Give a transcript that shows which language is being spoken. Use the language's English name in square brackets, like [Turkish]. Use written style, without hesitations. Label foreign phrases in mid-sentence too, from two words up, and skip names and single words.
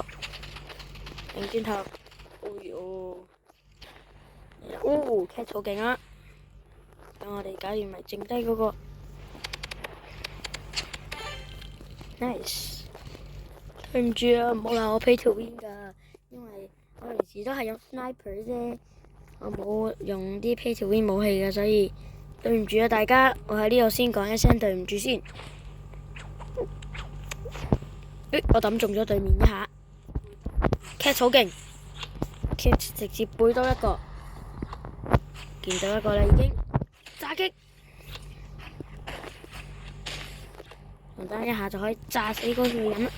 [Cantonese] 擰轉頭。哎呦。Cat 好勁啊！等我哋搞掂埋剩低嗰個。Nice。對唔住啊，唔好鬧我 [English] pay to win [Cantonese] 㗎，因為我平時都係用 sniper 啫，我冇用啲 [English] pay to win [Cantonese] 武器㗎，所以對唔住啊大家，我喺呢度先講一聲對唔住先。我抌中咗對面一下。Cat 好勁 ，Cat 直接背多一個，見到一個啦已經，炸擊，重打一下就可以炸死嗰個人啦。